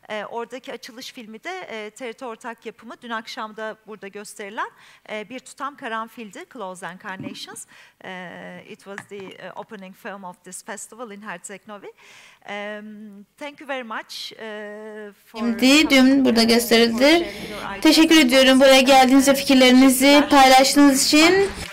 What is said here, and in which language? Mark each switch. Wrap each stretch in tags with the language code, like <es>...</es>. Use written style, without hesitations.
<tr>Oradaki açılış filmi de TRT Ortak yapımı dün akşam da burada gösterilen bir tutam karanfildi, Close Incarnations.</tr> <en>It was the opening film of this festival in Herceg-Novi. Thank you very much.</en> <tr>Şimdi dün burada gösterildi. Teşekkür ediyorum buraya geldiğiniz ve fikirlerinizi paylaştığınız için.</tr>